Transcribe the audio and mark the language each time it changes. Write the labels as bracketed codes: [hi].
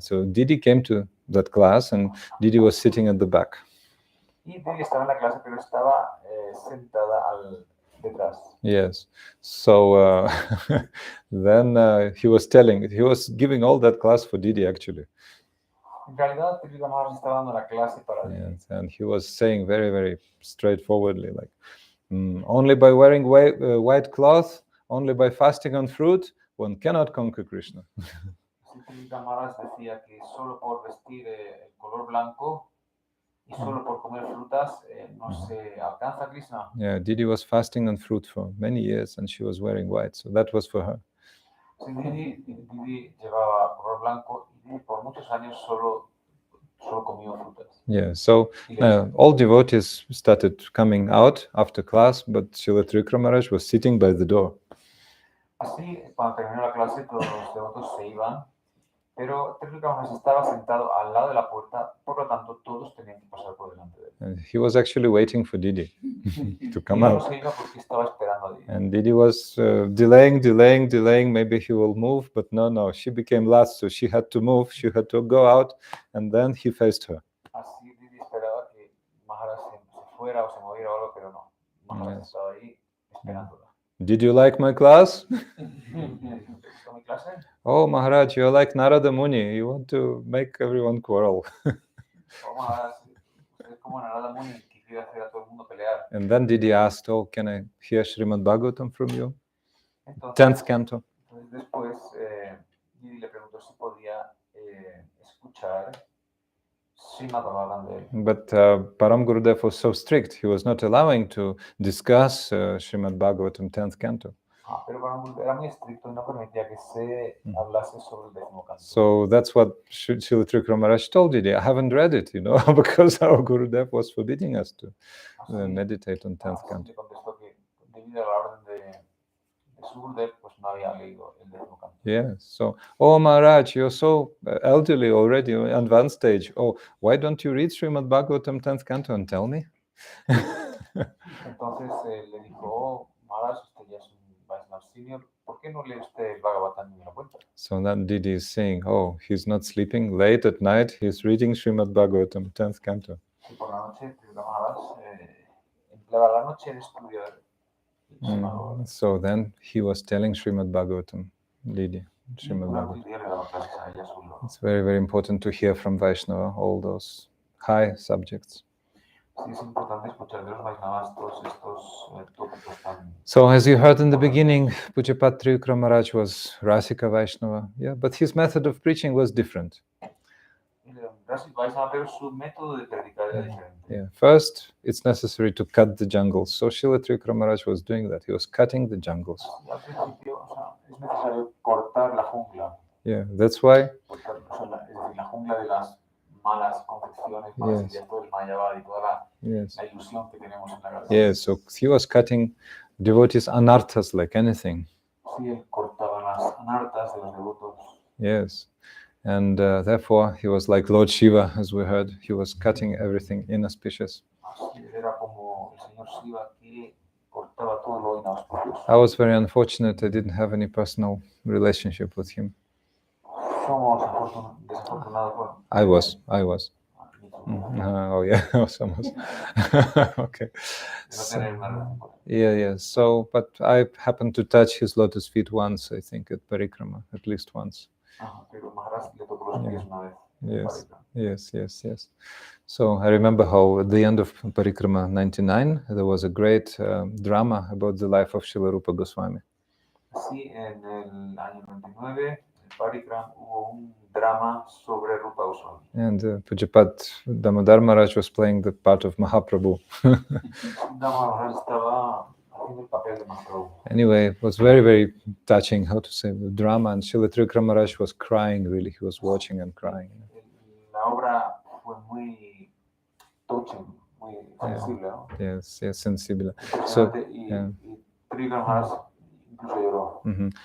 [en] So Didi came to that class, and Didi was sitting at the back. [es] Y Didi estaba en la clase, pero estaba sentada detrás. [en] Yes. So then he was giving all that class for Didi actually. [es] En realidad, Trivikrama Maharaj estaba dando la clase para Didi. [en] Yes, and he was saying very, very straightforwardly, like, only by wearing white cloth, only by fasting on fruit, one cannot conquer Krishna. [es] Trivikrama Maharaj decía que solo por vestir el color blanco y solo por comer frutas no se alcanza a Krishna. [en] Yeah, Didi was fasting on fruit for many years, and she was wearing white, so that was for her. [es] Sí, Didi llevaba color blanco y por muchos años solo comió frutas. [en] Yeah, so all devotees started coming out after class, but Srila Trivikrama Maharaj was sitting by the door. [es] Así, cuando terminó la clase, todos los devotos se iban, pero Trivikrama Maharaj estaba sentado al lado de la puerta, por lo tanto, todos tenían que pasar por delante de él. [en] And he was actually waiting for Didi to come [es] No [en] out. [es] se iba porque estaba esperando a Didi. [en] And Didi was delaying. Maybe he will move, but no, she became last, so she had to move. She had to go out, and then he faced her. [es] Así Didi esperaba que Maharaj se fuera o se moviera o algo, pero no. Maharaj estaba ahí esperándola. [en] Did you like my class? [es] ¿Te gustó mi clase? [en] Oh, Maharaj, you're like Narada Muni. You want to make everyone quarrel. [es] Oh, Maharaj, usted es como Narada Muni, que quiere hacer a todo el mundo pelear. [en] And then Didi asked, oh, can I hear Srimad Bhagavatam from you? [es] Entonces, [en] 10th canto. [es] Después, Didi le preguntó si podía escuchar Srimad Bhagavatam de él. [en] But Param Gurudev was so strict, he was not allowing to discuss Srimad Bhagavatam 10th canto. [es] Pero era muy estricto y no permitía que se hablase sobre el décimo canto. [en] So that's what Srila Trivikrama Maharaj told Didi. I haven't read it, because our Gurudev was forbidding us to meditate on 10th canto. [es] Le contestó que debido a la orden de su Gurudev, pues no había leído el décimo canto. [en] Yeah, so, oh Maharaj, you're so elderly already, advanced stage. Oh, why don't you read Srimad Bhagavatam 10th canto and tell me? [es] Entonces le dijo, oh, Maharaj, usted ya es un Vaishnava senior, ¿por qué no lee usted el Bhagavatam y me lo cuenta? [en] So then Didi is saying, oh, he's not sleeping late at night, he's reading Srimad Bhagavatam 10th canto. [es] Y por la noche, Maharaj empleaba la noche en estudiar el Srimad Bhagavatam. [en] So then he was telling Srimad Bhagavatam, Didi. [es] Srimad Bhagavatam. Y le daba clases a ella sobre [en] It's very, very important to hear from Vaishnava all those high subjects. [es] Sí, es importante escuchar de los Vaishnavas todos estos tópicos tan... [en] So as you heard in the beginning, Pujapad Trivikrama Maharaj was Rasika Vaishnava, yeah, but his method of preaching was different. [es] Vaishnava, pero su método de predicar era diferente. [en] Yeah, first it's necessary to cut the jungles. So Srila Trivikrama Maharaj was doing that. He was cutting the jungles. [es] Y al principio, es necesario cortar la jungla. [en] Yeah, that's why. [es] Es decir, la jungla de las malas concepciones, malas [en] Yes. [es] ideas, todo el mayabad y toda [en] Yes. [es] la ilusión que tenemos en la cabeza. [en] Yes. So he was cutting devotees' anarthas like anything. [es] Sí, él cortaba las anartas de los devotos. [en] Yes. And therefore, he was like Lord Shiva, as we heard. He was cutting everything inauspicious. [es] Así era como el señor Shiva que cortaba todo lo inauspicioso. [en] I was very unfortunate. I didn't have any personal relationship with him. [es] Somos desafortunados con... [en] I was. [es] No [en] Oh yeah, almost. Okay. [es] tener una relación con él. [en] Yeah. So, but I happened to touch his lotus feet once, I think, at Parikrama, at least once. [es] Pero Maharaj le tocó los pies una vez. [en] Yes. So I remember how at the end of Parikrama 99, there was a great drama about the life of Srila Rupa Goswami. [es] Sí, en el año 99, en Parikram, hubo un drama sobre Rupa Goswami. [en] And Pujapat Damodar Maharaj was playing the part of Mahaprabhu. [es] Maharaj estaba haciendo el papel de Mahaprabhu. [en] Anyway, it was very, very touching, how to say, the drama. And Srila Trivikrama Maharaj was crying, really. He was watching and crying. [es] La obra fue muy touching, muy sensible, ¿no? [en] Yes, sensible. So, [es] y Trivikrama Maharaj incluso lloró.